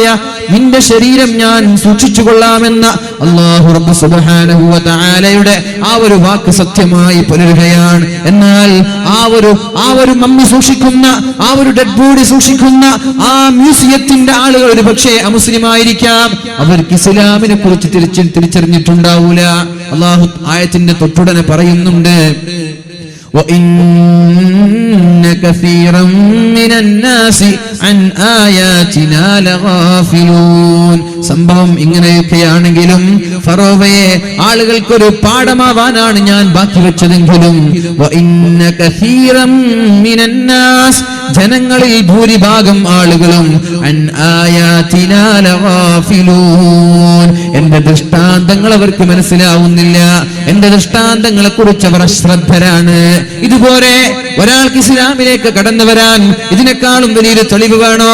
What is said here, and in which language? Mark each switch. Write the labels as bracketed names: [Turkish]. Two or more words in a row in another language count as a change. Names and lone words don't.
[Malayalam] നിന്റെ ശരീരം ഞാൻ സൂക്ഷിച്ചു കൊള്ളാമെന്ന അല്ലാഹു റബ്ബ് [Arabic] سبحانه وتعالى [Malayalam] ആ ഒരു വാക്ക് സത്യമായി പുലരുകയാണ്. എന്നാൽ ആ ഒരു മമ്മി സൂക്ഷിക്കുന്ന, ആ ഒരു [English] dead body [Malayalam] സൂക്ഷിക്കുന്ന ആ മ്യൂസിയത്തിന്റെ ആളുകൾ ഒരു പക്ഷേ അമുസ്ലിമായിരിക്കാം. അവർക്ക് ഇസ്ലാമിനെ കുറിച്ച് തിരിച്ചറിഞ്ഞിട്ടുണ്ടാവൂല. അല്ലാഹു ആയത്തിന്റെ തൊട്ടുടനെ പറയുന്നുണ്ട്, [Arabic] وَإِنَّ كَثِيرًا مِنَ النَّاسِ عَنْ آيَاتِنَا لَغَافِلُونَ. [Malayalam] സംഭവം ഇങ്ങനെയൊക്കെയാണെങ്കിലും ഫറോവയെ ആളുകൾക്കൊരു പാഠമാവാനാണ് ഞാൻ ബാക്കി വെച്ചതെങ്കിലും [Arabic] وَإِنَّ كَثِيرًا مِنَ النَّاسِ, [Malayalam] ജനങ്ങളിൽ ഭൂരിഭാഗം ആളുകളും [Arabic] عن آياتنا لغافلون, [Malayalam] എന്റെ ദൃഷ്ടാന്തങ്ങൾ അവർക്ക് മനസ്സിലാവുന്നില്ല. എന്റെ ദൃഷ്ടാന്തങ്ങളെ കുറിച്ച് അവർ അശ്രദ്ധരാണ്. ഇതുപോലെ ഒരാൾക്ക് ഇസ്ലാമിലേക്ക് കടന്നു വരാൻ ഇതിനേക്കാളും വലിയൊരു തെളിവ് വേണോ?